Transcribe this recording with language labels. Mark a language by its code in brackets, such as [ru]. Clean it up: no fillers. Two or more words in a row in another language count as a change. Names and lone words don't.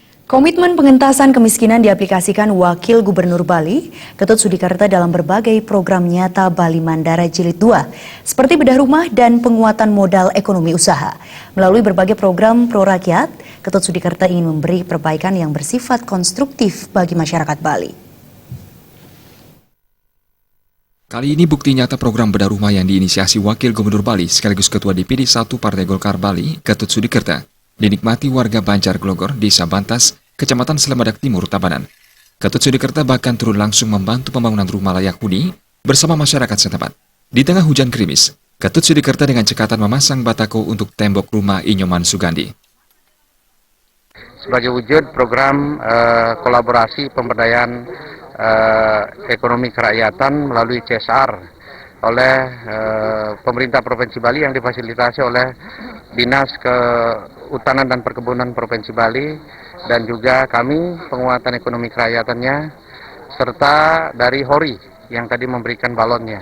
[id] Komitmen pengentasan kemiskinan diaplikasikan Wakil Gubernur Bali, Ketut Sudikarta dalam berbagai program nyata Bali Mandara Jilid 2, seperti bedah rumah dan penguatan modal ekonomi usaha. Melalui berbagai program pro rakyat, Ketut Sudikarta ingin memberi perbaikan yang bersifat konstruktif bagi masyarakat Bali. Kali ini bukti nyata program bedah rumah yang diinisiasi Wakil Gubernur Bali sekaligus Ketua DPD 1 Partai Golkar Bali, Ketut Sudikarta, dinikmati warga Banjar Glogor, Desa Bantas, Kecamatan Selamadak Timur, Tabanan. Ketut Sudikarta bahkan turun langsung membantu pembangunan rumah layak huni bersama masyarakat setempat. Di tengah hujan gerimis, Ketut Sudikarta dengan cekatan memasang batako untuk tembok rumah Inyoman Sugandi. Sebagai wujud program kolaborasi pemberdayaan ekonomi kerakyatan melalui CSR oleh pemerintah Provinsi Bali yang difasilitasi oleh Dinas Kehutanan dan Perkebunan Provinsi Bali dan juga kami penguatan ekonomi kerakyatannya serta dari Hori yang tadi memberikan balonnya.